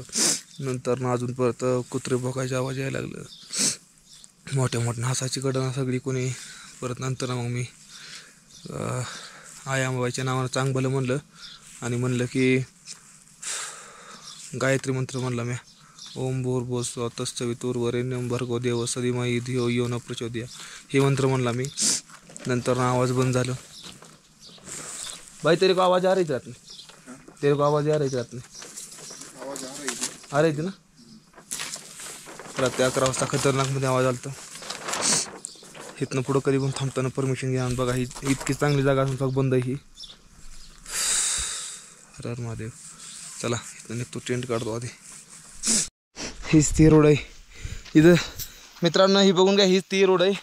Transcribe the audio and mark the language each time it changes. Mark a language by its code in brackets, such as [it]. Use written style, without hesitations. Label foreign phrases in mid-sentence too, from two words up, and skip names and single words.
[mr] नंतर ना अजून परत कुत्रे भोकायचा आवाज यायला लागलं, मोठ्या मोठ्या हसायची कडनं सगळी कोणी. परत नंतर मग मी आयांबाईच्या नावानं चांगलं म्हणलं आणि म्हणलं की गायत्री मंत्र म्हणला मी, [sa] ओम भूर्भुवः स्वः तत्सवितुर्वरेण्यं भर्गो देवस्य धीमहि धियो यो नः प्रचोदयात्, [mr] हे मंत्र म्हणला मी. नंतर ना आवाज बंद झालं. [hi] भाई तेरे को आवाज आ रही थी रात में? तेरे को आवाज आ रही थी रात में? आवाज आ रही थी ना. [mr] रात्री 11 वाजता खतरनाकमध्ये आवाज आला. इथनं पुढं कधी पण थांबताना परमिशन घ्या. बघा ही इतकी चांगली जागा असून फक्त बंद आहे ही. हर महादेव. चला इथं निघतो, टेंट काढतो आधी. हीच ती रोड आहे इथं मित्रांनो, ही बघून घ्या, हीच ती रोड आहे.